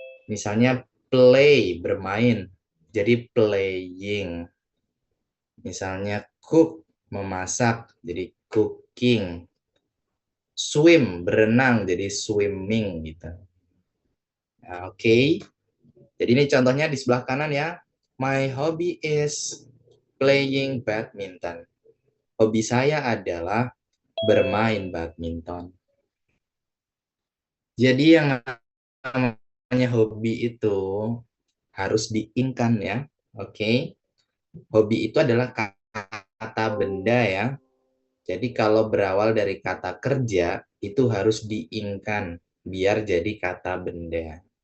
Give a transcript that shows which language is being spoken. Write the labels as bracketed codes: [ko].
[id] Misalnya play, bermain, jadi playing. Misalnya cook, memasak, jadi cooking. Swim, berenang, jadi swimming gitu. Nah, oke. Jadi ini contohnya di sebelah kanan ya. [en] My hobby is playing badminton. [id] Hobi saya adalah bermain badminton. Jadi yang namanya hobi itu harus diingkan ya. Oke. Hobi itu adalah kata benda ya. Jadi kalau berawal dari kata kerja itu harus diingkan biar jadi kata benda.